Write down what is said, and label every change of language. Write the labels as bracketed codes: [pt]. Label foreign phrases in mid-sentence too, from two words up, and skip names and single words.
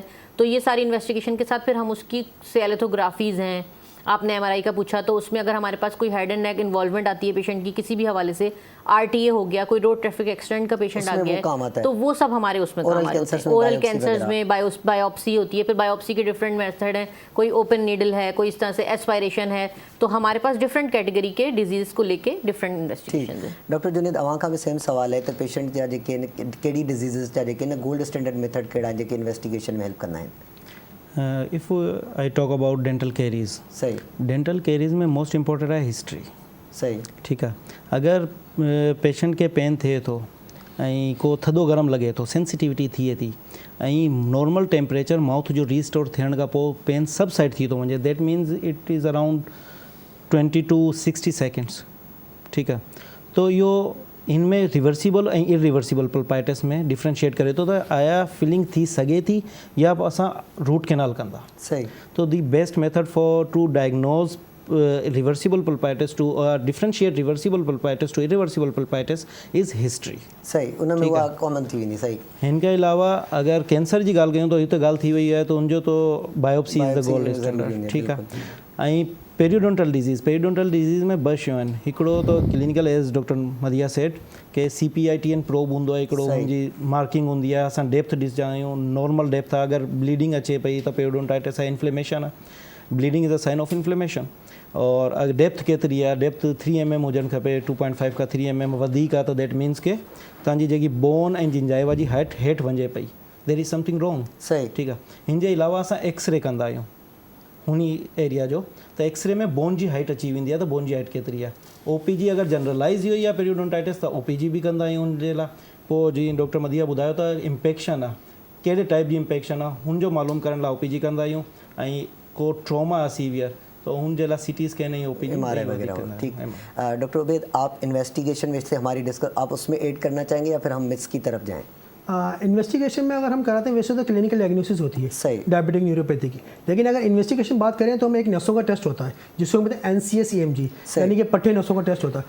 [ur] تو یہ ساری انویسٹیگیشن کے ساتھ پھر ہم اس کی سیلیتھوگرافیز ہیں، آپ نے MRI کا پوچھا، تو اس میں اگر ہمارے پاس کوئی [en] head and neck involvement [ur] آتی ہے پیشنٹ کی کسی بھی حوالے سے، RTA ہو گیا، کوئی [en] road traffic accident [ur] کا پیشنٹ آ گیا ہے، تو وہ سب ہمارے اس میں کام آتے ہیں. [en] oral cancers [ur] میں بایوپسی ہوتی ہے، پھر بایوپسی کے [en] different method [ur] ہیں، کوئی [en] open needle [ur] ہے، کوئی اس طرح سے ایسپیریشن ہے، تو ہمارے پاس [en] different category [ur] کے ڈیزیز کو لے کے [en] different investigation [ur] ہے. [sd] डॉक्टर जुनेद, अवां खां बि सेम सवाल है तो पेशेंट जा जेके कहिड़ी डिजीज़िस जा जेके न [en] gold standard method [sd] कहिड़ा जेके इन्वेस्टिगेशन में हेल्प कंदा आहिनि? [en] if I talk about dental caries, [sd] सही, [en] dental caries में most important है history। [sd] सही, [ur] ٹھیک ہے. [sd] अगर पेशेंट के पेन थे तो ऐं को थधो गरम लगे तो सेंसिटिविटी थिए थी ऐं [en] normal temperature mouth [sd] जो रीस्टोर थियण खां पोइ पेन [en] subside [sd] थी थो वञे, [en] that means it is around 20 to 60 seconds. [ur] ٹھیک ہے, [sd] तो इहो इनमें रिवर्सिबल ऐं [en] irreversible pulpitis [sd] में डिफ्रेंशिएट करे तो आया फीलिंग थी सके थी या असां रूट कैनाल कंदा। सही, [en] तो the best method for to diagnose reversible pulpitis to differentiate reversible pulpitis to irreversible pulpitis is history। [sd] सही, उनमें उहा कॉमन थी वेंदी। सही, हिन खां अलावा अगर कैंसर जी ॻाल्हि कयूं तो हीअ त ॻाल्हि थी वई आहे तो उनजो तो [en] biopsy is the gold standard. [sd] ठीक आहे। ऐं [en] periodontal disease [sd] में ॿ शयूं आहिनि, हिकिड़ो तो [en] clinical as doctor [sd] मदिया सेट के CPITN प्रोब हूंदो आहे, हिकिड़ो हुनजी मार्किंग हूंदी आहे, असां डेप्थ ॾिसंदा आहियूं, [en] normal depth [sd] आहे, अगरि ब्लीडिंग अचे पई त पेरिडोंटाइटिस आहे, इन्फ्लेमेशन आहे, [en] bleeding is a sign of inflammation. [sd] और अगर डेप्थ केतिरी आहे, डेप्थ 3 mm हुजणु खपे, 2.5 खां 3 mm वधीक आहे त [en] that means [sd] के तव्हांजी जेकी बोन ऐं जिंजाइवा जी हाइट हेठि वञे पई, [en] there is something wrong. [sd] सही, ठीकु आहे। हिन जे अलावा असां एक्सरे कंदा आहियूं हुन एरिया जो, त एक्सरे में बोन जी हाइट अची वेंदी आहे त बोन जी हाइट केतिरी आहे। OPG अगरि जनरलाइज़ हुई आहे पेरिडोंटाइटिस त OPG बि कंदा आहियूं हुन जे लाइ। पोइ जीअं डॉक्टर मदिया ॿुधायो त इम्पेक्शन आहे, कहिड़े टाइप जी इम्पेक्शन आहे हुनजो मालूम करण लाइ OPG कंदा आहियूं, ऐं को ट्रॉमा आहे सीवियर तो उन जे लाइ [en] CT scan [sd] ऐं OPG MRI वगैरह। [ur] ٹھیک، ڈاکٹر عبید، آپ انویسٹیگیشن میں سے ہماری ڈسکس آپ اس میں ایڈ کرنا چاہیں گے یا پھر ہم متھس کی طرف جائیں? انویسٹیگیشن میں اگر ہم کراتے ہیں ویسے تو [en] clinical diagnosis [ur] ہوتی ہے صحیح. [en] diabetic neuropathy [ur] کی، لیکن اگر انویسٹیگیشن بات کریں تو ہمیں ایک نسوں کا ٹیسٹ ہوتا ہے جس کو ہم کہتے ہیں NCS EMG، یعنی کہ پٹھے نسوں کا ٹیسٹ ہوتا ہے.